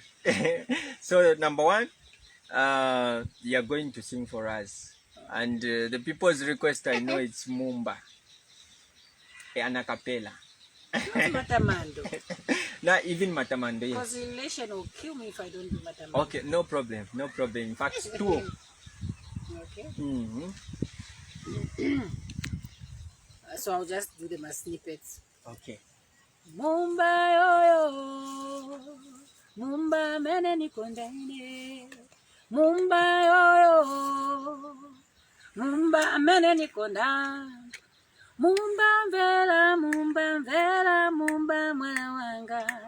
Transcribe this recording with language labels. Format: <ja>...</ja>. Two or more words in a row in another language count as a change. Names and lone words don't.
<en>So number 1, you are going to sing for us, and the people's request, I know it's Mumba, an a cappella. Not Matamando. Not even Matamando, yes. Because relation will kill me if I don't do Matamando. Okay, no problem, no problem. In fact, 2. Okay. Mm-hmm. So I'll just do them as snippets. Okay.</en> <ny>Mumba yoyo, Mumba mene nikondaine. Mumba yoyo, Mumba mene nikonda. Mumba mvela, Mumba mvela, Mumba mwana wanga.</ny>